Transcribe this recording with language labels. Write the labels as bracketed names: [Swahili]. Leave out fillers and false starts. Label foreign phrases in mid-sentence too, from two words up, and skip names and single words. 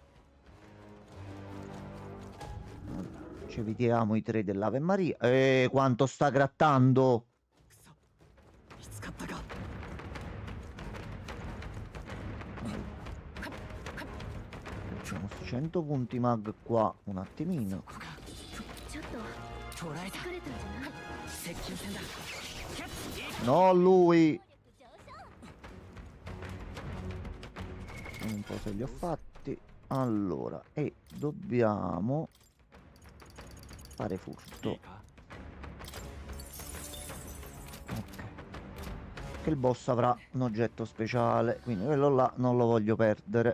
[Italian] Ci evitiamo i 3 dell'Ave Maria. Quanto sta grattando? Facciamo 100 punti mag qua un attimino. [Japanese] ちょっと捉えた疲れたんじゃない？接近戦だ。 [Italian] No, lui. [Japanese] 上昇 [Italian] Un po' se li ho fatti. Allora, e dobbiamo fare furto. Ok. Che il boss avrà un oggetto speciale, quindi quello là non lo voglio perdere.